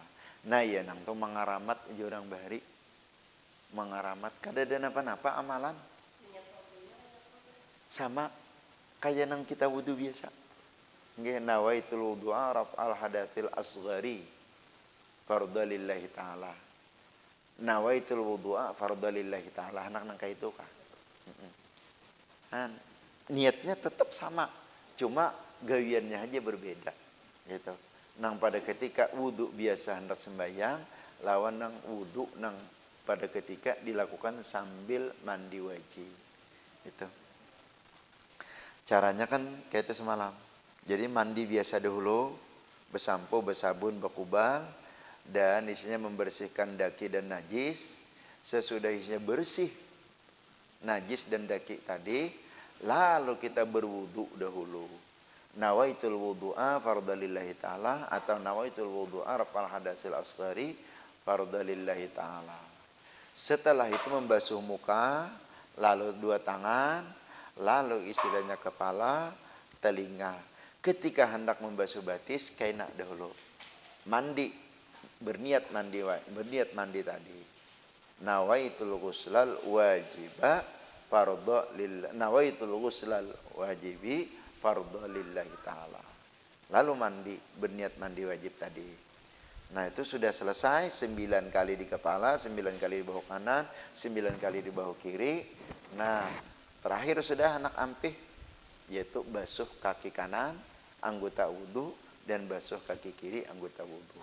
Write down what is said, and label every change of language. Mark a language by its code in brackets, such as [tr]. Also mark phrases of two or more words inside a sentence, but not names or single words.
[bjn] Nah, ya nang tu mangaramat orang bahari. Mangaramat kada ada napa-napa amalan. Sama kayak nang kita wudu biasa. [ar] Nggih, نويت الوضوء رفع الحدث الأصغر فرض لله تعالى. نويت الوضوء فرض لله تعالى. [bjn] Anak nang kayak itu kah? Nah, niatnya tetap sama, cuma gawiannya aja berbeda gitu. Nang pada ketika wudu biasa hendak sembahyang, lawan nang wudu nang pada ketika dilakukan sambil mandi wajib. Itu caranya kan kayak itu semalam. Jadi mandi biasa dahulu, bersampo, bersabun, berkubal, dan isinya membersihkan daki dan najis. Sesudah isinya bersih najis dan daki tadi, lalu kita berwudu dahulu. [ar] نويت الوضوء فرض لله تعالى, atau نويت الوضوء رفع الحدث الأصغر فرض لله تعالى. [bjn] Setelah itu membasuh muka, lalu dua tangan, lalu istilahnya kepala, telinga. Ketika hendak membasuh batis, kaina dahulu. Mandi, berniat mandi tadi. [ar] نويت الغسل الواجب فرض لله. نويت الغسل الواجب فرض لله تعالى. [bjn] Lalu mandi, berniat mandi wajib tadi. Nah, itu sudah selesai 9 kali di kepala, 9 kali di bahu kanan, 9 kali di bahu kiri. Nah, terakhir sudah anak ampih, yaitu basuh kaki kanan anggota wudu dan basuh kaki kiri anggota wudu.